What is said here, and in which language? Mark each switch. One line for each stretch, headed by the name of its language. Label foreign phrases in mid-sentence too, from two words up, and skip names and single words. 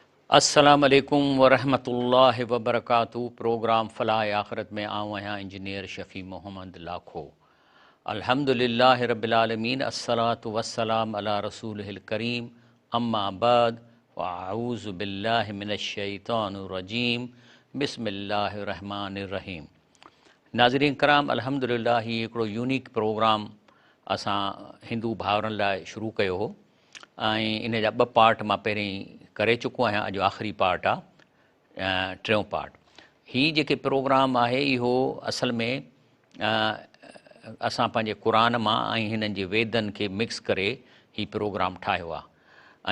Arabic: السلام عليكم ورحمة الله وبركاته.
Sindhi: प्रोग्राम फ़लाह आख़िरत में आऊँ आहियां इंजीनियर शफ़ी मोहम्मद लाखो।
Arabic: الحمد لله رب العالمين، والصلاة والسلام على رسوله الكريم، أما بعد فأعوذ بالله من الشيطان الرجيم، بسم الله الرحمن الرحيم.
Sindhi: नाज़रीन कराम, अल्हम्दुलिल्लाह ही हिकिड़ो
English: unique program
Sindhi: असां हिंदू भाउरनि लाइ शुरू कयो हो ऐं इन जा 2 पार्ट मां पहिरीं करे चुको आहियां। अॼु आख़िरी पार्ट आहे, टियों पार्ट। ही जेके प्रोग्राम आहे इहो असल में असां पंहिंजे क़ुरान मां ऐं हिननि जे वेदनि खे मिक्स करे ही प्रोग्राम ठाहियो आहे।